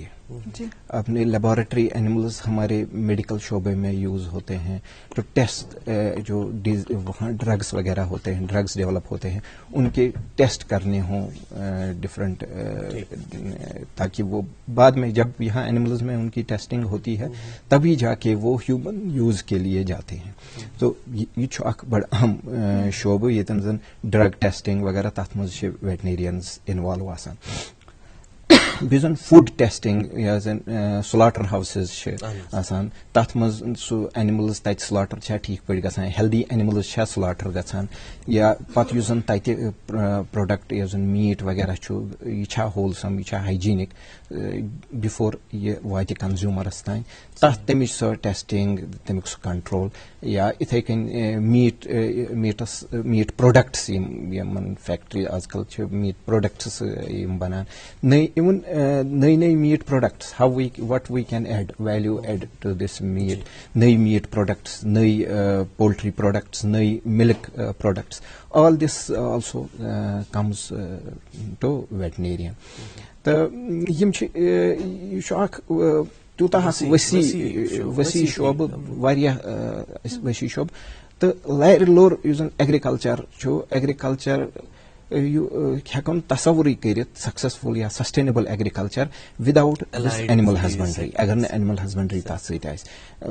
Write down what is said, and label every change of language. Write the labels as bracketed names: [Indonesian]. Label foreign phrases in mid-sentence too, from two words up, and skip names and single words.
[Urdu] اپنے [English] laboratory animals [Urdu] ہمارے میڈیکل شعبے میں یوز ہوتے ہیں تو ٹیسٹ جو وہاں ڈرگس وغیرہ ہوتے ہیں, [English] drugs develop [Urdu] ہوتے ہیں, ان کے ٹیسٹ کرنے ہوں ڈفرینٹ, تاکہ وہ بعد میں جب یہاں اینیملز میں ان کی ٹیسٹنگ ہوتی ہے تبھی جا کے وہ [English] human use [Urdu] کے لیے جاتے ہیں. [Kashmiri] تو یہ اخ بڑا اہم شعبہ یتن زن [English] drug testing [Kashmiri] وغیرہ تتھ مز [English] veterinarians involve [Kashmiri] آسان. بیٚیہِ زن [English] food testing [Kashmiri] یا زن [English] slaughter houses [Kashmiri] آسان, تتھ مز سُہ اینیملز تتہِ سلاٹر چھا ٹھیک پٲٹھۍ گژھان, [English] healthy animals [Kashmiri] چھا سلاٹر گژھان, یا پتہٕ یُس زن تتہِ پروڈکٹ یُس زن میٹ وغیرہ چھُ یہِ چھا ہولسم, یہِ چھا ہایجینک بفور یہِ واتہِ کنزیومرس تام, تمِچ سۄ ٹیسٹنگ, تمیُک سُہ کنٹرول, یا اِتھے کٔنۍ [English] meat products [Kashmiri] یِمن فیکٹری آز کل چھِ [English] meat products [Kashmiri] یِم بنان, [English] even نئی meat products, what we can add value add to this meat, نئی meat products, نئی poultry products, نئی milk products, all this also comes to veterinarian. [Kashmiri] تہٕ یِم چھِ, یہِ چھُ اکھ تیوٗتاہ وسیع شعبہٕ, واریاہ وسیع شعبہٕ. تہٕ لارِ لوٚر یُس زن ایگرِکلچر چھُ, ایگرِکلچر ہیٚکو نہٕ تصوُرٕے کٔرِتھ سکسیسفل یا [English] sustainable agriculture without this animal husbandry, [Kashmiri] اگر نہٕ [English] animal husbandry [Kashmiri] تتھ سۭتۍ آسہِ.